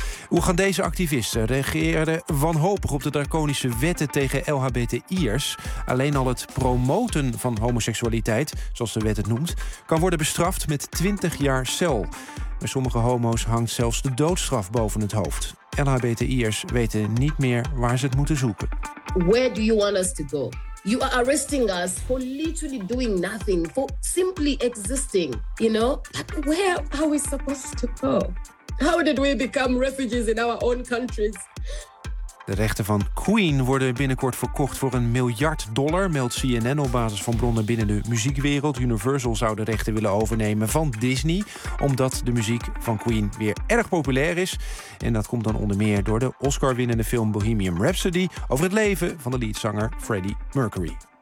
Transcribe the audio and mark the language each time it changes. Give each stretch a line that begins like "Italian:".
Dutch: Oegandese activisten reageren wanhopig op de draconische wetten tegen LHBTI'ers. Alleen al het promoten van homoseksualiteit, zoals de wet het noemt, kan worden bestraft met 20 jaar cel. Bij sommige homo's hangt zelfs de doodstraf boven het hoofd. LHBTI'ers weten niet meer waar ze het moeten zoeken.
English: Where do you want us to go? You are arresting us for literally doing nothing, for simply existing, you know? Like, where are we supposed to go? How did we become refugees in our own countries?
Dutch: De rechten van Queen worden binnenkort verkocht voor $1 miljard, meldt CNN op basis van bronnen binnen de muziekwereld. Universal zou de rechten willen overnemen van Disney, omdat de muziek van Queen weer erg populair is. En dat komt dan onder meer door de Oscar-winnende film Bohemian Rhapsody over het leven van de leadzanger Freddie Mercury.